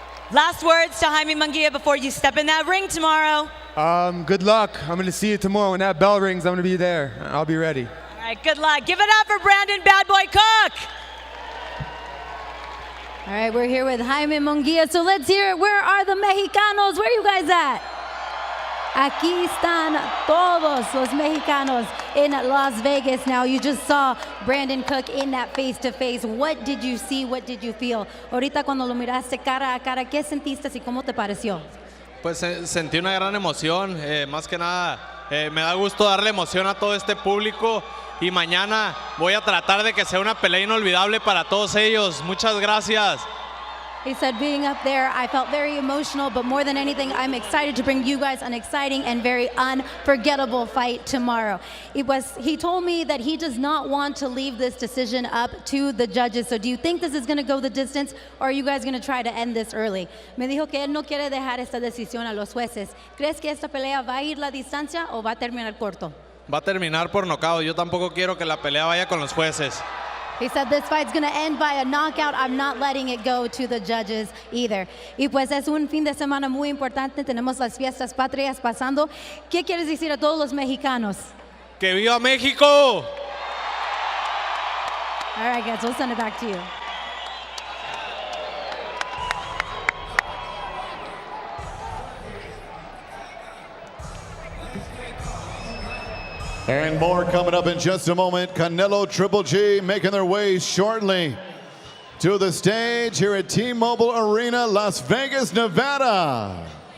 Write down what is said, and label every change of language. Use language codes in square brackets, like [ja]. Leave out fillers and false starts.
[en] Last words to Jaime Munguia before you step in that ring tomorrow. Good luck. I'm going to see you tomorrow. When that bell rings, I'm going to be there. I'll be ready. All right, good luck. Give it up for Brandon Bad Boy Cook. All right, we're here with Jaime Munguia, so let's hear it. Where are the Mexicanos? Where are you guys at? [es] Aquí están todos los Mexicanos in Las Vegas. [en] Now, you just saw Brandon Cook in that face-to-face. What did you see? What did you feel? [es] Ahorita cuando lo miraste cara a cara, ¿qué sentiste y cómo te pareció? Pues sentí una gran emoción. Más que nada, me da gusto darle emoción a todo este público. Y mañana voy a tratar de que sea una pelea inolvidable para todos ellos. Muchas gracias. [en] He said being up there, I felt very emotional, but more than anything, I'm excited to bring you guys an exciting and very unforgettable fight tomorrow. He told me that he does not want to leave this decision up to the judges. So do you think this is going to go the distance, or are you guys going to try to end this early? [es] Me dijo que él no quiere dejar esta decisión a los jueces. ¿Crees que esta pelea va a ir la distancia o va a terminar corto? Va a terminar por nocaut. Yo tampoco quiero que la pelea vaya con los jueces. [en] He said this fight's going to end by a knockout. I'm not letting it go to the judges either. [es] Y pues es un fin de semana muy importante. Tenemos las fiestas patrias pasando. ¿Qué quieres decir a todos los mexicanos? ¡Que viva México! [en] All right, guys, we'll send it back to you. And more coming up in just a moment. Canelo, Triple G making their way shortly to the stage here at T-Mobile Arena, Las Vegas, Nevada.